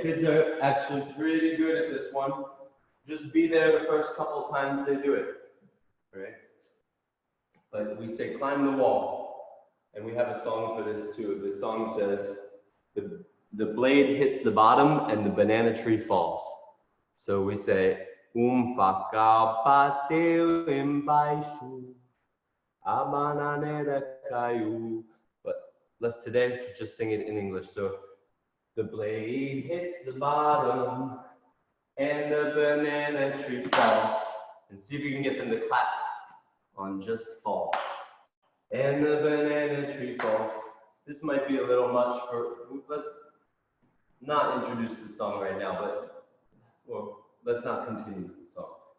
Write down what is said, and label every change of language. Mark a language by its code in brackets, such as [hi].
[en] Kids are actually pretty good at this one. Just be there the first couple times they do it, right? But we say climb the wall, and we have a song for this too. The song says, the blade hits the bottom and the banana tree falls. So we say, [pt] facão bateu embaixo, a bananeira caiu. [en] But let's today just sing it in English. So the blade hits the bottom and the banana tree falls. And see if you can get them to clap on just falls. And the banana tree falls. This might be a little much for, let's not introduce the song right now, but, well, let's not continue the song.